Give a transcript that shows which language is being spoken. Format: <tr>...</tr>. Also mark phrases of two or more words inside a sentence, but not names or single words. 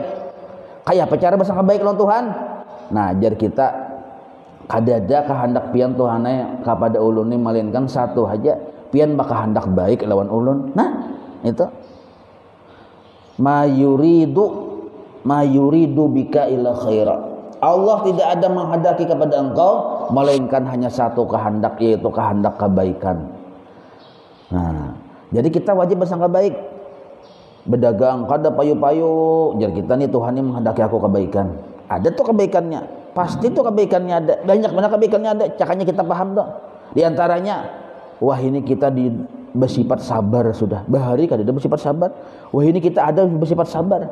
<bjn>Kayak apa cara bersangka baik lawan Tuhan? Nah, jar kita kada ada kehendak pian Tuhan kepada ulun ini melainkan satu aja, pian bakal hendak baik lawan ulun.</bjn> <ar>Nah itu ما يريد بك إلا خيرا.</ar> <id>Allah tidak ada menghendaki kepada engkau melainkan hanya satu kehendak, yaitu kehendak kebaikan. Nah, jadi kita wajib bersangka baik.</id> <bjn>Berdagang kada payu-payu, jar kita nih Tuhan ini menghendaki aku kebaikan. Ada tuh kebaikannya, pasti tuh kebaikannya ada. Banyak kebaikannya ada, cakanya kita paham tuh. Di antaranya, wah ini kita bersifat sabar sudah. Bahari kada ada bersifat sabar. Wah ini kita ada bersifat sabar.</bjn>